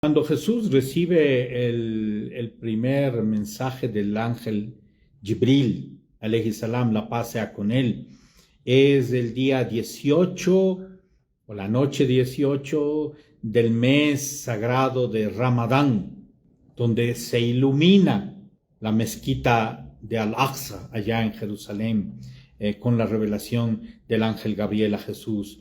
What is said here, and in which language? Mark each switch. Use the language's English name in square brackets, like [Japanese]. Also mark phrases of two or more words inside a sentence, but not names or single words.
[Spanish] Cuando Jesús recibe el primer mensaje del ángel Jibril, [Arabic] عليه السلام, [Spanish] la paz sea con él, es el día 18 o la noche 18 del mes sagrado de Ramadán, donde se ilumina la mezquita de Al-Aqsa, allá en Jerusalén, con la revelación del ángel Gabriel a Jesús.